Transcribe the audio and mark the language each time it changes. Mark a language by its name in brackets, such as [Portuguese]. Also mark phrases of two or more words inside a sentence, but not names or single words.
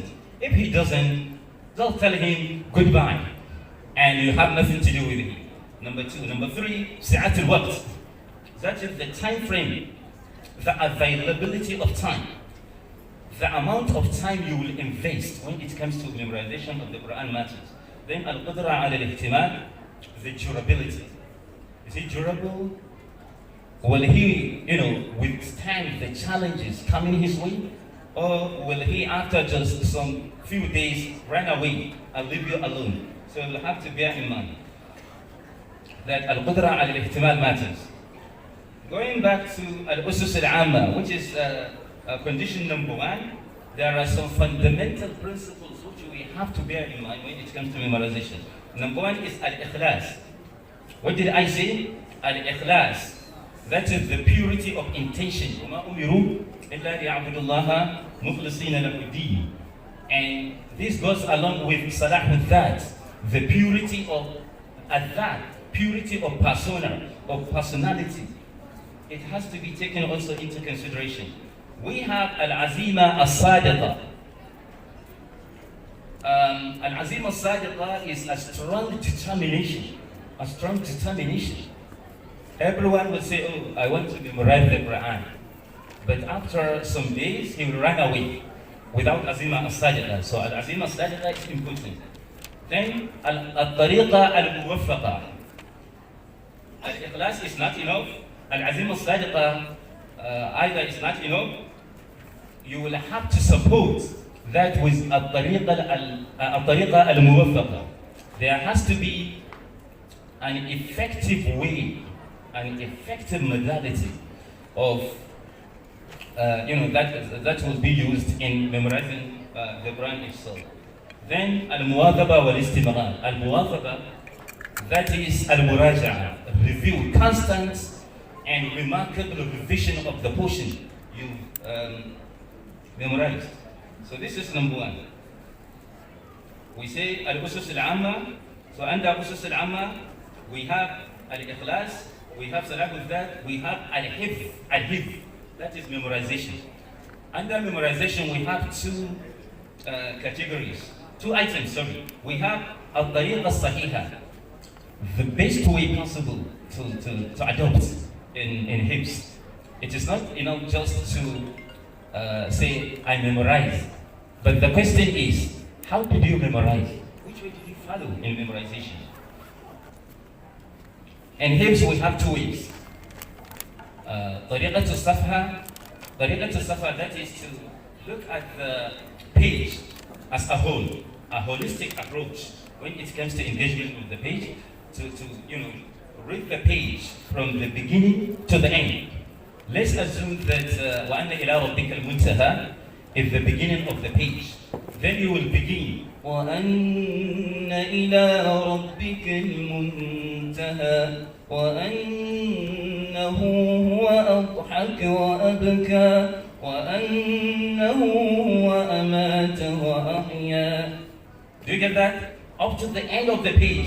[English] If he doesn't, don't tell him goodbye and you have nothing to do with him. Number two. Number three, [Arabic] سعة الوقت. [English] That is the time frame, the availability of time, the amount of time you will invest when it comes to memorization of the Quran matters. [Arabic] Then القدرة على الاحتمال, [English] the durability. Is he durable? Will he, withstand the challenges coming his way? Or will he, after just some few days, run away and leave you alone? So you'll have to bear in mind that [Arabic] القدرة الاحتمال [English] matters. Going back to [Arabic] الأسس العامة, [English] which is condition number one, there are some fundamental principles which we have to bear in mind when it comes to memorization. Number one is al-ikhlas. What did I say? Al-ikhlas. That is the purity of intention. And this goes along with salah with that, the purity of that, purity of persona, of personality. It has to be taken also into consideration. We have [Arabic] العزيمة الصادقة. العزيمة الصادقة [English] is a strong determination. A strong determination. Everyone will say, oh, I want to memorize the Quran. But after some days, he will run away without [Arabic] عزيمة صادقة. [English] So [Arabic] العزيمة الصادقة [English] is important. [Arabic] Then الطريقة الموفقة. [English] Al-ikhlas is not enough. [Arabic] العزيمة الصادقة [English] either is not enough. You will have to support that with [Arabic] الطريقة الموفقة. [English] There has to be an effective way, an effective modality of, that will be used in memorizing the Quran itself. [Arabic] Then المواظبة والاستمرار. [English] Al-muwadhaba, that is al-muraja'a, review, constant and remarkable revision of the portion you memorized. So this is number one. We say [Arabic] الأسس العامة. [English] So under [Arabic] أسس العامة, [English] we have al-ikhlas, we have salah with that, we have al-hifz, that is memorization. Under memorization, we have two categories, two items, sorry. We have [Arabic] الطريقة الصحيحة, [English] the best way possible to adopt in hifz. It is not enough just to say, I memorize. But the question is, how did you memorize? Which way did you follow in memorization? In hifz, we have two ways. [Arabic] طريقة الصفحة, [English] that is to look at the page as a whole, a holistic approach when it comes to engagement with the page, to read the page from the beginning to the end. Let's assume that [Arabic] وَأَنَّ إِلَىٰ رَبِّكَ الْمُنْتَهَى [English] is the beginning of the page. Then you will begin [Arabic] وَأَنَّ إِلَىٰ رَبِّكَ الْمُنْتَهَى وَأَنَّهُ هُوَ أَضْحَكَ وَأَبْكَى وَأَنَّهُ هُوَ أَمَاتَ وَأَحْيَا. [English] Do you get that? Up to the end of the page.